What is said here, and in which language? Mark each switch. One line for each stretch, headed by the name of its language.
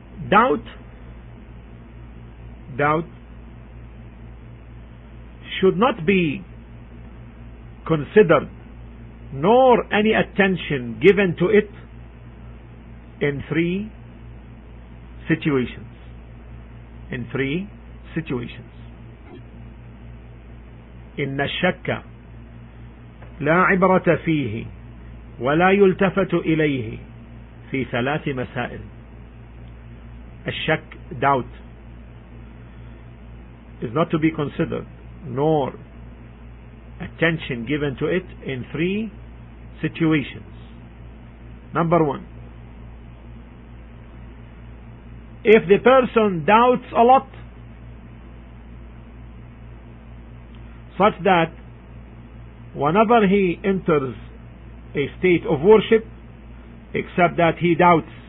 English: Doubt should not be considered, nor any attention given to it, in 3 situations. In 3 situations.
Arabic: إن الشك لا عبرة فيه ولا يلتفت إليه في 3 مسائل.
English: الشك, doubt, is not to be considered, nor attention given to it, in 3 situations. Number 1, if the person doubts a lot, such that whenever he enters a state of worship, except that he doubts,